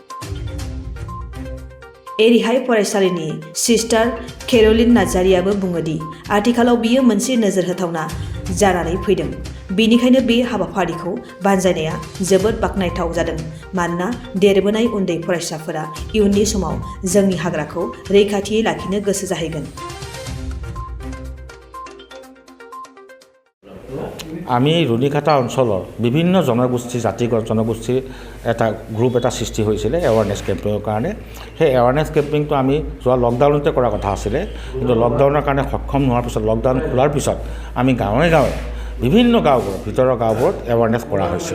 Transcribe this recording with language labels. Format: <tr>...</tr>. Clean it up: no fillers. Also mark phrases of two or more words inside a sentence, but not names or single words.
<brx>एरिहाय फरायसालिनि सिस्टार केर'लिन नार्जारियाबो बुङो दि आथिखालाव बियो मोनसे नोजोर होथावना जानानै फैदों। बेनिखायनो बे हाबाफारिखौ बानजायनाया जोबोद बाख्नायथाव जादों, मानोना देरबोनाय उन्दै फरायसाफोरा इयुननि समाव जोंनि हाग्राखौ रैखाथियै लाखिनो गोसो जाहैगोन।</brx> <as>আমি ৰুনিকাটা অঞ্চলৰ বিভিন্ন জনগোষ্ঠী জাতিগত জনগোষ্ঠীৰ এটা গ্ৰুপ এটা সৃষ্টি হৈছিলে</as> <en>awareness campaign</en> <as>কাৰণে। সেই</as> <en>awareness campaign</en> <as>আমি যোৱা লকডাউনতে কৰা কথা আছিলে, কিন্তু লকডাউনৰ কাৰণে সক্ষম নোহোৱাৰ পিছত লকডাউন খোলাৰ পিছত আমি গাঁৱে গাঁৱে বিভিন্ন গাঁওবোৰত ভিতৰৰ গাঁওবোৰত এৱাৰনেছ কৰা হৈছিল।</as>